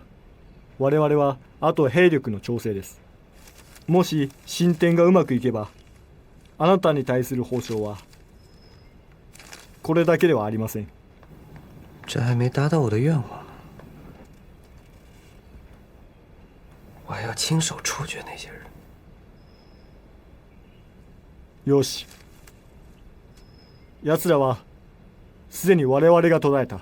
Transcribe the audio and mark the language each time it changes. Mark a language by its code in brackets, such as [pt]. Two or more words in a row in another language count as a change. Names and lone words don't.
[ja] 我々はあと兵力の調整です。もし進展がうまくいけば、あなたに対する報酬はこれだけではありません。 [zh] 这还没达到我的愿望呢，我还要亲手处决那些人。 [ja] よし。奴らはすでに我々が途絶えた。